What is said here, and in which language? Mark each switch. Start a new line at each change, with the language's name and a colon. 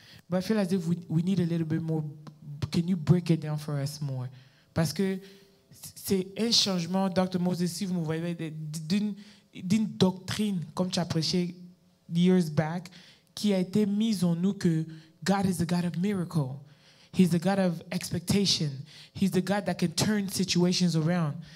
English: But I feel as if we need a little bit more. Can you break it down for us more?
French: Parce que c'est un changement, Dr. Moses, si vous me voyez, d'une doctrine, comme tu as prêché
English: years back,
French: qui a été mise en nous que
English: God is a God of miracle. He's the God of expectation. He's the God that can turn situations around.